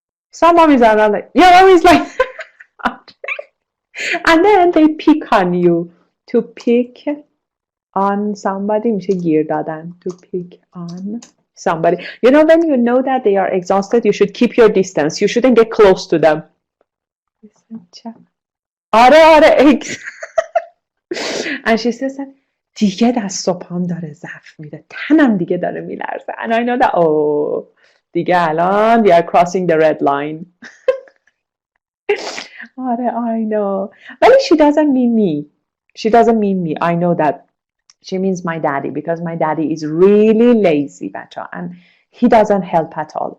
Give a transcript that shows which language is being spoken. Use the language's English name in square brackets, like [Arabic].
[English] Some mommies are not like, your mom is like, and then they pick on you. To pick on somebody [Persian] میشه گیر دادن. [English] To pick on somebody. You know, when you know that they are exhausted, you should keep your distance. You shouldn't get close to them. [Persian] آره. [English] And she says that [Persian] دیگه دست و پام داره ضعف میده. تنم دیگه داره میلرزه. [English] And I know that, oh, [Persian] دیگه الان [English] we are crossing the red line. آره, I know. ولی she doesn't mean me. She doesn't mean me. I know that. She means my daddy because my daddy is really lazy, بچه, and he doesn't help at all.